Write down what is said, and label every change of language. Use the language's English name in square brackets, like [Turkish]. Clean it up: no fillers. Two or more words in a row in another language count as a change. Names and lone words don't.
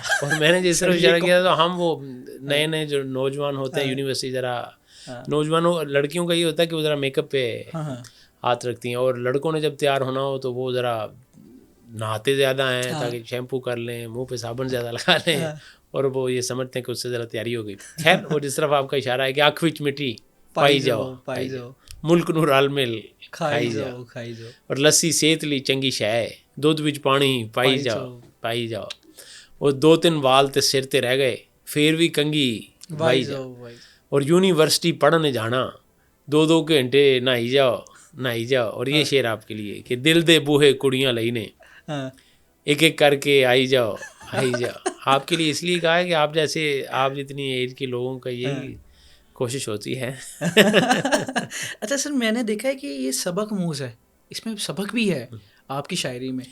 [Urdu] اور میں نے جس طرح اشارہ کیا تو ہم وہ نئے جو نوجوان ہوتے ہیں یونیورسٹی, ذرا نوجوانوں لڑکیوں کا یہ ہوتا ہے کہ وہ ذرا میک اپ پہ ہاتھ رکھتی ہیں, اور لڑکوں نے جب تیار ہونا ہو تو وہ ذرا نہاتے زیادہ ہیں تاکہ شیمپو کر لیں, منہ پہ صابن زیادہ لگا لیں, اور وہ یہ سمجھتے ہیں کہ اس سے ذرا تیاری ہو گئی. خیر وہ جس طرف آپ کا اشارہ ہے کہ [Punjabi] آنکھ وچ مٹی پائی جاؤ. ਮੁਲਕ ਨੂੰ ਰਲ ਮਿਲ ਖਾਈ ਜਾਓ ਖਾਈ ਜਾਓ, ਔਰ ਲੱਸੀ ਸਿਹਤ ਲਈ ਚੰਗੀ ਸ਼ੈ ਹੈ, ਦੁੱਧ ਵਿੱਚ ਪਾਣੀ ਪਾਈ ਜਾਓ, ਉਹ 2-3 ਵਾਲ ਤੇ ਸਿਰ ਤੇ ਰਹਿ ਗਏ ਫਿਰ ਵੀ ਕੰਘੀ ਵਾਈ ਜਾਓ, [Urdu] اور یونیورسٹی پڑھنے جانا 2-2 گھنٹے نہائی جاؤ اور یہ شعر آپ کے لیے کہ [Punjabi] دل دے بوہے کڑیاں لینے ایک ایک کر کے آئی جاؤ [Urdu] آپ کے لیے اس لیے کہا ہے کہ آپ جیسے آپ جتنی ایج کے لوگوں کا یہی کوشش ہوتی ہے. اچھا سر میں نے دیکھا ہے کہ یہ سبق موز ہے, اس میں سبق بھی ہے آپ کی شاعری میں.